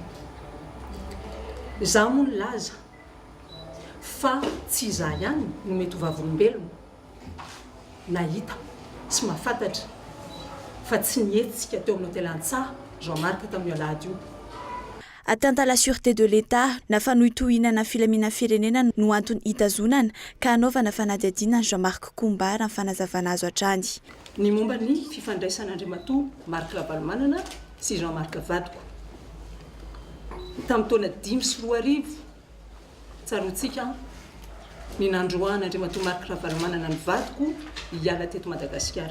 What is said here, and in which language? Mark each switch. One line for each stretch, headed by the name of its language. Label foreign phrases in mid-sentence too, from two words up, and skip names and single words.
Malagasy: Izaho moa nilaza fa tsy izaho ihany no mety ho vavolombelona nahita sy mahafantatra fa tsy nietsika teo amin'ny hotely Antsaha Jean-Marc tamin'ny alahady io
French: atteinte à la sûreté de l'État
Malagasy: na fanohitohinana filaminana firenena no antony hitazonana ka anaovana fanadihadiana Jean-Marc Combard amin'ny fanazavana azo hatrany. Ny momba ny fifandraisan'Andriamatoa Marc Ravalomanana sy Jean-Marc Vadiko. Tamin'ny taona 5 tsaroantsika ny nandroan'Andriamatoa Marc Ravalomanana ny Vadiko hiala teto Madagasikara.